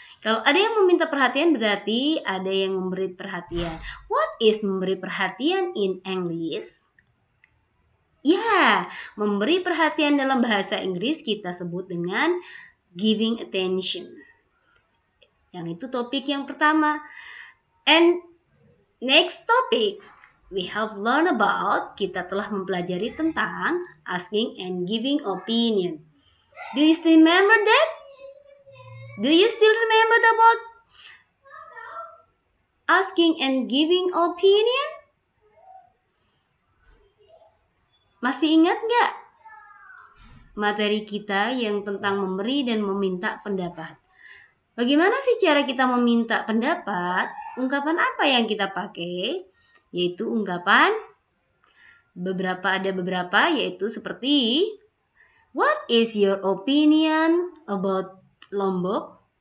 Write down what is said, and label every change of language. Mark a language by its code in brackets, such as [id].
[id] Kalau ada yang meminta perhatian berarti ada yang memberi perhatian. [en] What is [id] memberi perhatian [en] in English? [id] Ya, memberi perhatian dalam bahasa Inggris kita sebut dengan giving attention. Yang itu topik yang pertama. [en] And next topics, we have learned about, [id] kita telah mempelajari tentang [en] asking and giving opinion. Do you still remember that? Do you still remember about asking and giving opinion? [id] Masih ingat nggak materi kita yang tentang memberi dan meminta pendapat? Bagaimana sih cara kita meminta pendapat? Ungkapan apa yang kita pakai? Yaitu ungkapan ada beberapa yaitu seperti [en] what is your opinion about Lombok?